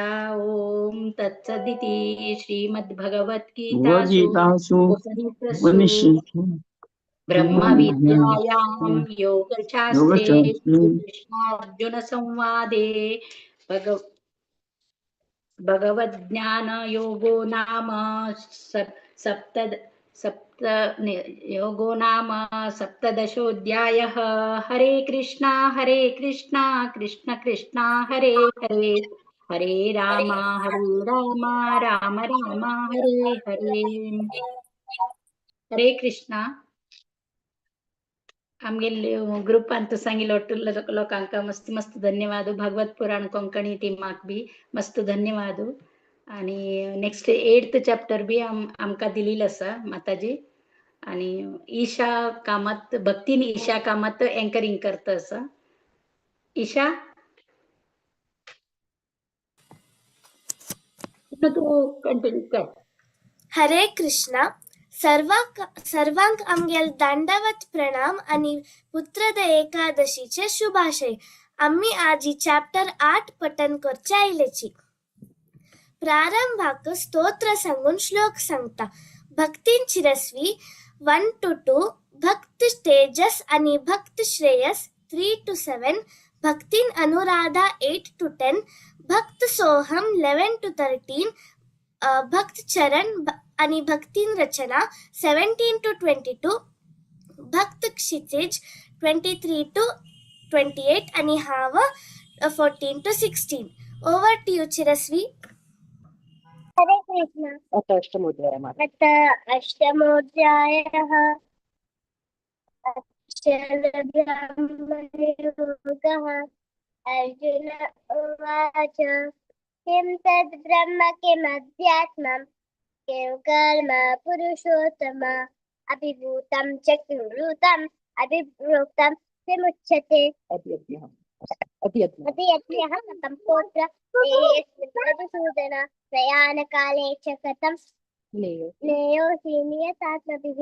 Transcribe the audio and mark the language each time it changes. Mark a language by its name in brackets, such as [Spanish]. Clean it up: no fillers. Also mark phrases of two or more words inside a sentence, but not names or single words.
[Sanskrit] ॐ तत्सदिति श्रीमद्भगवद्गीतासु उपनिषत्सु ब्रह्मविद्यायां योगशास्त्रे श्रीकृष्णार्जुनसंवादे भगवद्ज्ञानयोगो नाम सप्तदशोऽध्यायः। हरे कृष्णा कृष्ण कृष्ण हरे हरे, हरे राम राम राम हरे हरे। हरे कृष्णा। [Konkani] आमगे ग्रुप अंतु सांगिल ಒಟ್ಟು लोकांक मस्त मस्त धन्यवाद। भागवत पुराण कोंकणी टीमाक बी मस्त धन्यवाद। आणि नेक्स्ट 8th चॅप्टर बी आमकां दिलेलं आसा माताजी। आणि ईशा कामत भक्तीन ईशा कामत एंकरिंग करता आसा। ईशा तू कंटिन्यू कर। हरे कृष्णा। सर्वांक आमगेल दांडावत प्रणाम आणि पुत्रद एकादशीचे शुभाशय। आम्ही आज ही चॅप्टर 8 पठन करचे आयलेची। प्रारंभाक स्तोत्र सांगून श्लोक सांगता। भक्तीन चिरस्वी 1 to 2, भक्त तेजस आणि भक्त श्रेयस 3 to 7, भक्तीन अनुराधा 8 to 10, भक्त सोहम 11 to 13, भक्त चरण आणि भक्तीन रचना 17 to 22, भक्त क्षितिज 23 to 28 आणि हाव 14 to 16. [English] over to you [Konkani] चिरस्वी। हरे कृष्ण। [Sanskrit] अथ अष्टमोऽध्यायः अक्षरब्रह्मयोगः। अर्जुन उवाच किं तद् ब्रह्म किमध्यात्मम् किं कर्म पुरुषोत्तम अभिभूतं च किं भूतम् अभिप्रोक्तं किमुच्यते अध्यज्ञः कथं पुत्र मधुसूदन प्रयाणकाले च कथं नेयोऽसि नियतात्मभिः।